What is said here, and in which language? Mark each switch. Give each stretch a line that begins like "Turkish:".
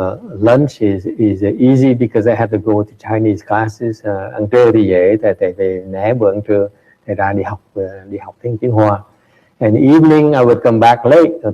English: Lunch is easy because I had to go to Chinese classes.
Vietnamese: Ăn trưa thì dễ, thầy về né bữa ăn trưa, thầy ra đi học tiếng Hoa.
English: And evening I would come back late.